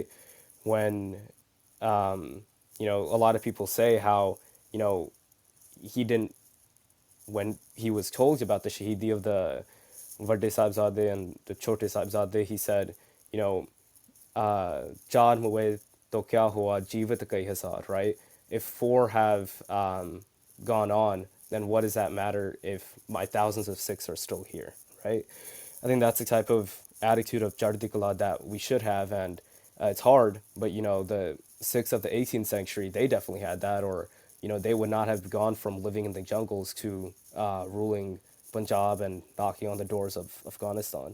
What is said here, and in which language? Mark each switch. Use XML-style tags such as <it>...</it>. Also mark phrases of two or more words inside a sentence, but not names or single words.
<en>When a lot of people say how he didn't, when he was told about the Shahidi of the Vade Sahibzade and the Chote Sahibzade, he said,</en> <pa>ਚਾਰ ਮੂਏ ਤੋ ਕਿਆ ਹੂਆ, ਜੀਵਤ ਕਈ ਹਜ਼ਾਰ,</pa> <en>right? If 4 have gone on, then what does that matter if my thousands of Sikhs are still here, right? I think that's the type of attitude of</en> <pa>ਚੜ੍ਹਦੀ ਕਲਾ</pa> <en>that we should have, and it's hard, but the Sikhs of the 18th century, they definitely had that, or they would not have gone from living in the jungles to ruling Punjab and knocking on the doors of Afghanistan.</en>